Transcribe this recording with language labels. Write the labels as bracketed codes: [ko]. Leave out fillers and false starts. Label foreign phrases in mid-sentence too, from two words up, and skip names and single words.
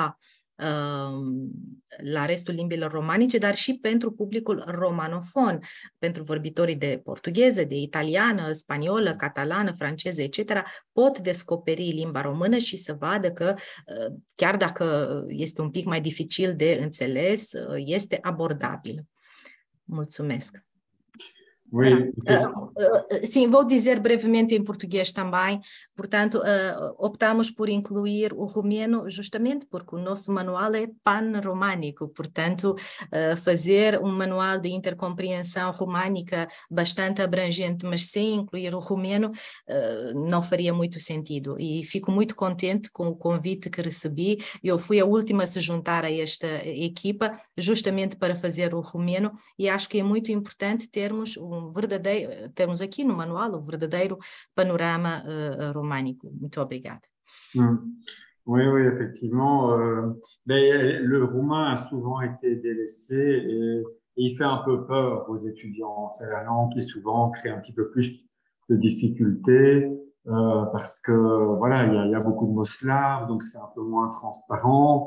[ro] la restul limbilor romanice, dar și pentru publicul romanofon, pentru vorbitorii de portugheză, de italiană, spaniolă, catalană, franceză, etc., pot descoperi limba română și să vadă că, chiar dacă este un pic mai dificil de înțeles, este abordabil. Mulțumesc! [pt] Sim, vou dizer brevemente em português também. Portanto, optamos por incluir o romeno justamente porque o nosso manual é pan-românico. Portanto, fazer um manual de intercompreensão românica bastante abrangente, mas sem incluir o romeno, não faria muito sentido. E fico muito contente com o convite que recebi. Eu fui a última a se juntar a esta equipa justamente para fazer o romeno e acho que é muito importante termos temos aqui no manual o verdadeiro panorama românico. Muito obrigada. [fr] Oui, oui, effectivement. Le roumain a souvent été délaissé et il fait un peu peur aux étudiants. C'est la langue qui souvent crée un petit peu plus de difficultés parce que voilà, il y a beaucoup de mots slaves, donc c'est un peu moins transparent.